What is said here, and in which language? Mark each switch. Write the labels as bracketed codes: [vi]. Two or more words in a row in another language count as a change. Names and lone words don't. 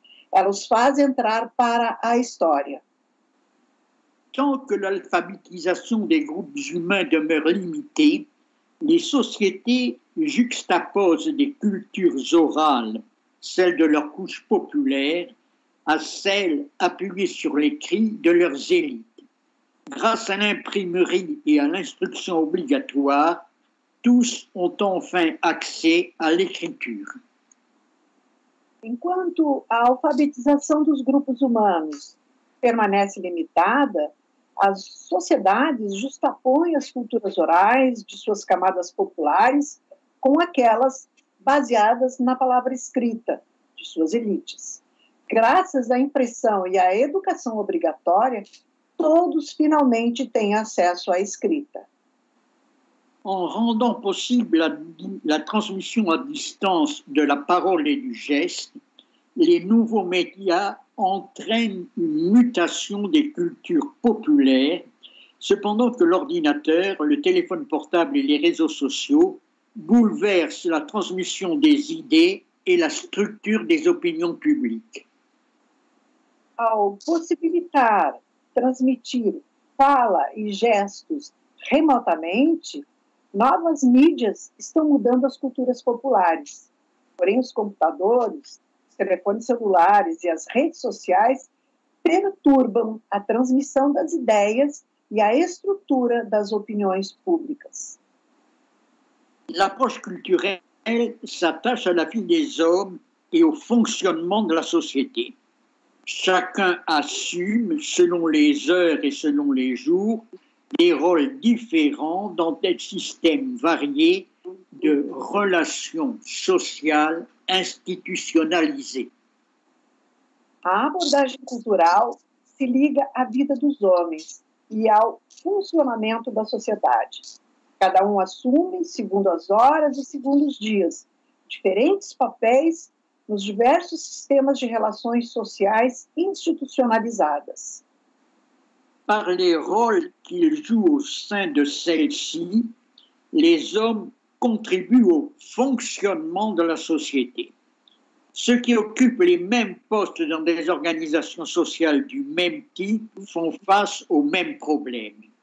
[pt] Ela os faz entrar para a história. [fr] Tant que l'alphabétisation des groupes humains demeure limitée, les sociétés juxtaposent des cultures orales, celles de leurs couches populaires, à celles appuyées sur l'écrit de leurs élites. Grâce à l'imprimerie et à l'instruction obligatoire, tous ont enfin accès à l'écriture. [pt] Enquanto a alfabetização dos grupos humanos permanece limitada, as sociedades justapõem as culturas orais de suas camadas populares com aquelas baseadas na palavra escrita de suas elites. Graças à impressão e à educação obrigatória, todos finalmente têm acesso à escrita. [fr] En rendant possible la transmission à distance de la parole et du geste, les nouveaux médias entraînent une mutation des cultures populaires, cependant que l'ordinateur, le téléphone portable et les réseaux sociaux bouleversent la transmission des idées et la structure des opinions publiques. [pt] Ao possibilitar transmitir fala e gestos remotamente, novas mídias estão mudando as culturas populares. Porém, os computadores, os telefones celulares e as redes sociais perturbam a transmissão das ideias e a estrutura das opiniões públicas. [fr] L'approche culturelle s'attache à la vie des hommes et au fonctionnement de la société. Chacun assume, selon les heures et selon les jours, des rôles différents dans des systèmes variés de relations sociales institucionalisées. [pt] A abordagem cultural se liga à vida dos homens e ao funcionamento da sociedade. Cada um assume, segundo as horas e segundo os dias, diferentes papéis nos diversos sistemas de relações sociais institucionalizadas. [fr] Par les rôles qu'ils jouent au sein de celles-ci, les hommes contribuent au fonctionnement de la société. Ceux qui occupent les mêmes postes dans des organisations sociales du même type font face aux mêmes problèmes.